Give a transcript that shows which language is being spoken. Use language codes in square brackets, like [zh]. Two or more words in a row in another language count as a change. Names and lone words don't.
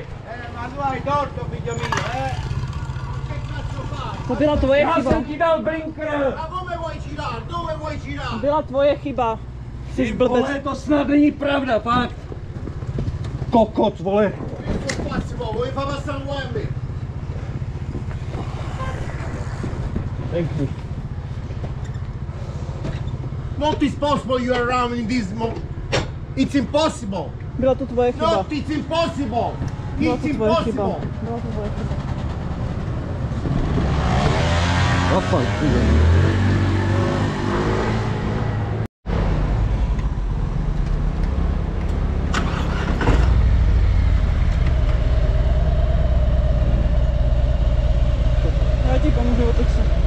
[it] Manuaj torto, figlio mio, Che cazzo fai? [cs] To byla tvoje Já chyba. jsem ti dal blinker! [it] Ma come vuoi girare? Dove vuoi girare? [cs] Byla tvoje chyba. Jsi blbec. Vole, to snad není pravda, fakt! Kokot, vole! [it] Questo spazio, vuoi far passare un Wembley? [en] Thank you. Not is possible you are around in this moment. It's impossible. [cs] Byla to tvoje chyba. [en] Not, it's impossible. [cs] Byla [en] It's [cs] to tvoje chyba. [en] impossible. [cs] Byla to tvoje chyba. [pl] Rafał, chwilę. [cs] Já ti pomůžu, otoč se.